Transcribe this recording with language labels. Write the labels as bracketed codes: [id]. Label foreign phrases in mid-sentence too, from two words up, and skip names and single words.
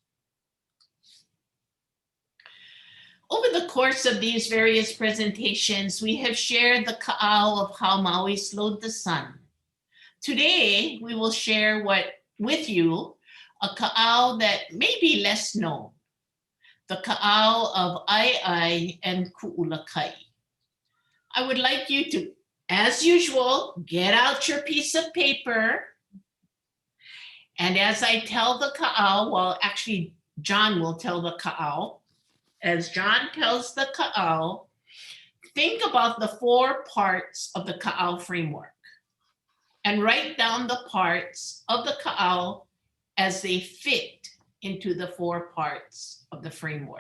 [en] Over the course of these various presentations, we have shared the Kaʻao of how Maui slowed the sun. Today, we will share with you a Kaʻao that may be less known, the Kaʻao of Ai and Kuʻulakai. I would like you to, as usual, get out your piece of paper. And as I tell the Kaʻao, well, actually, John will tell the Kaʻao. As John tells the Kaʻao, think about the 4 parts of the Kaʻao framework and write down the parts of the Kaʻao as they fit into the 4 parts of the framework.